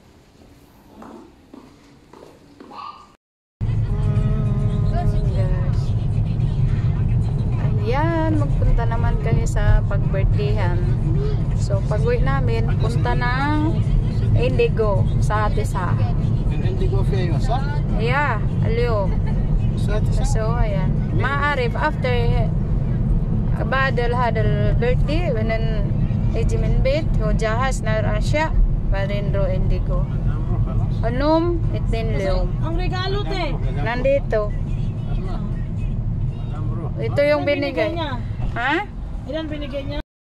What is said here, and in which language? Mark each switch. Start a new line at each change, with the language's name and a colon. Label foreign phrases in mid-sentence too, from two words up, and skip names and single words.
Filipino: Ayan, magpunta naman kami sa pag-birthdayhan. So, pag-uwi namin, punta ng Indigo sa Atisa. Indigo Fayo,
Arabic: صح؟ Yeah, اليوم.
Filipino: So, ayan.
Arabic: Maarif, after بعد هذا البيرثدي يجي من بيت وجهزنا الأشياء بعدين نروح إنديجو. النوم 2 اليوم.
Filipino: Ang regalo, te. Nandito. Ito yung binigay. Ha? Ilan binigay niya?